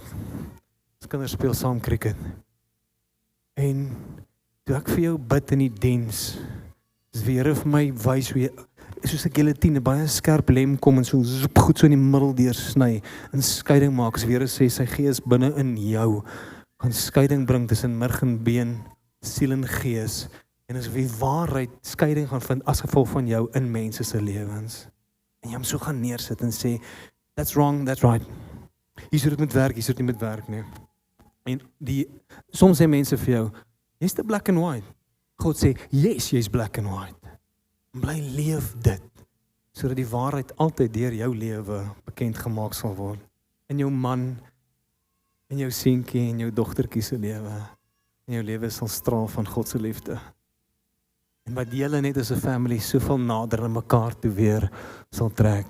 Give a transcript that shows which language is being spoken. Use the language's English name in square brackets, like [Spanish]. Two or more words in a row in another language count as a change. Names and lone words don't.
[Afrikaans] Ons kinders speel saam cricket. En toe ek vir jou bid in die diens, is die Here vir my wys hoe jy soos 'n guillotine, baie skerp lem kom en so goed so in die middel deursny en skeiding maak. As die Here sê sy gees binne in jou gaan skeiding bring tussen murg en been, siel en gees, en as wie waarheid skeiding gaan vind as gevolg van jou in mense se lewens. En jy hom so gaan neersit en sê, [English] that's wrong, that's right. [Afrikaans] Hier sou dit moet werk, hier sou dit nie moet werk nie. En soms sê mense vir jou, jy's te [English] black and white. [Afrikaans] God sê, yes, jy's [English] black and white. [Afrikaans] En bly leef dit, sodat die waarheid altyd deur jou lewe bekend gemaak sal word. In jou man, in jou seentjie en jou dogtertjie se lewe. En jou lewe sal straal van God se liefde. En wat julle net as 'n family soveel nader aan mekaar toe weer sal trek.